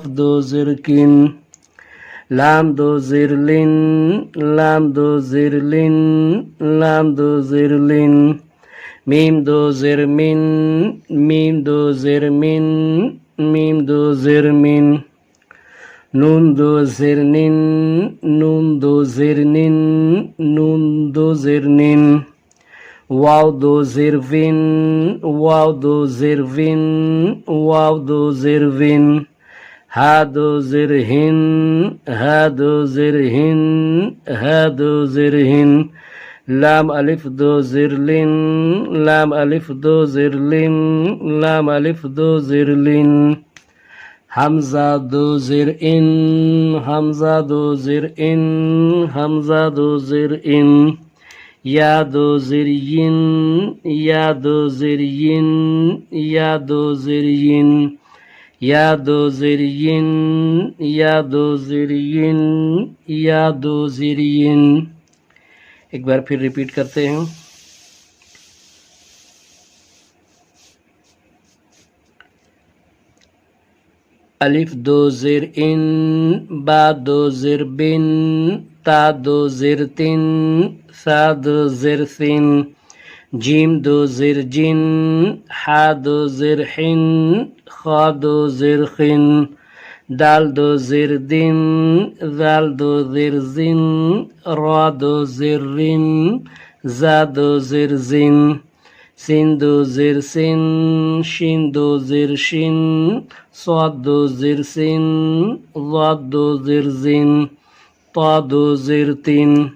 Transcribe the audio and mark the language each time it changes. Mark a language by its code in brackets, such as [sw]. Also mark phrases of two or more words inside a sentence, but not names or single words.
[ur] 2 زیر کن، لام 2 زیر لن، لام 2 زیر لن، لام 2 زیر لن، میم 2 زیر من، میم 2 زیر من، میم 2 زیر من، نون دو زیر نن نون دو زیر نن نون دو زیر نن واو دو زیر وین واو دو زیر وین واو دو زیر وین ہا دو زیر ہن ہا دو زیر ہن ہا دو زیر ہن لام الف دو زیر لن لام الف دو زیر لن لام الف دو زیر لن حمزہ دو زیر ان حمزہ دو زیر ان حمزہ دو زیر ان یا دو زیر ین یا دو زیر ین یا دو زیر ین یا دو زیر ین یا دو زیر ین یا دو زیر ین ایک بار پھر ریپیٹ کرتے ہیں الف دو زیر ان با دو زیر بن تا دو زیر تن سا دو زیر سن جیم دو زیر جن حا دو زیر حن خا دو زیر خن دال دو زیر دن ذال دو زیر زن را دو زیر رن زا دو زیر زن سین دو زیر سن شین دو زیر شن صاد دو زیر سن ضاد دو زیر زن طا دو زیر تن